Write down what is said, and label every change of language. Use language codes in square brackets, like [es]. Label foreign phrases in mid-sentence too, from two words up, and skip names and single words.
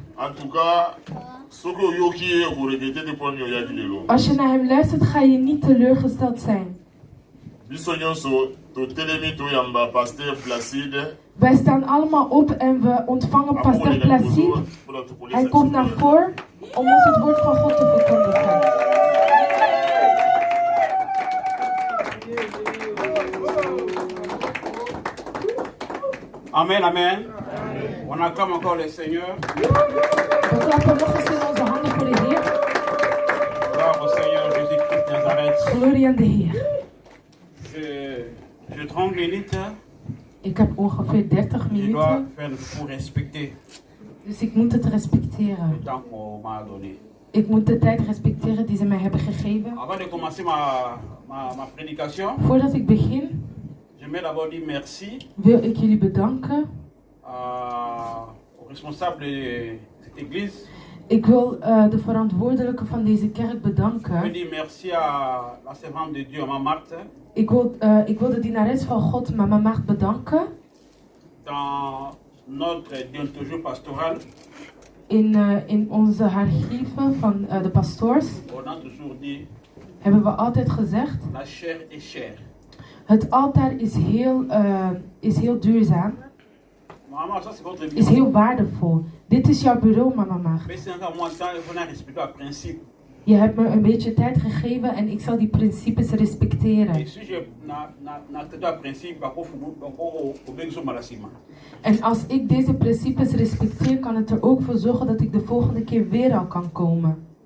[nl] Als je naar hem luistert, ga je niet teleurgesteld zijn. Wij staan allemaal op en we ontvangen Pastor Placide. Hij komt naar voren om ons het woord van God te verkondigen. Amen, amen. [fr] On acclame encore le Seigneur. [nl] We klappen nog eens in onze handen voor de Heer. [fr] Gloire au Seigneur Jésus-Christ de Nazareth. [nl] Glorie aan de Heer. [fr] Je 30 minutes. [nl] Ik heb ongeveer 30 minuten. [fr] Je dois faire pour respecter. [nl] Dus ik moet het respecteren. [fr] Le temps qu'on m'a donné. [nl] Ik moet de tijd respecteren die ze mij hebben gegeven. [fr] Avant de commencer ma prédication. [nl] Voordat ik begin. [fr] J'aimerais d'abord dire merci. [nl] Wil ik jullie bedanken. [fr] Au responsable de cette église. [nl] Ik wil de verantwoordelijke van deze kerk bedanken. [fr] Je veux dire merci à la servante de Dieu, Maman Marthe. [nl] Ik wil de dienares van God, Mama Marthe, bedanken. [fr] Dans notre déontologie pastorale. [nl] In onze archieven van de pastoors. [fr] On a toujours dit. [nl] Hebben we altijd gezegd. [fr] La chair est chère. [nl] Het altaar is heel duurzaam. Is heel waardevol. Dit is jouw bureau, Mama Marthe. Je hebt me een beetje tijd gegeven en ik zal die principes respecteren. En als ik deze principes respecteer, kan het er ook voor zorgen dat ik de volgende keer weer al kan komen.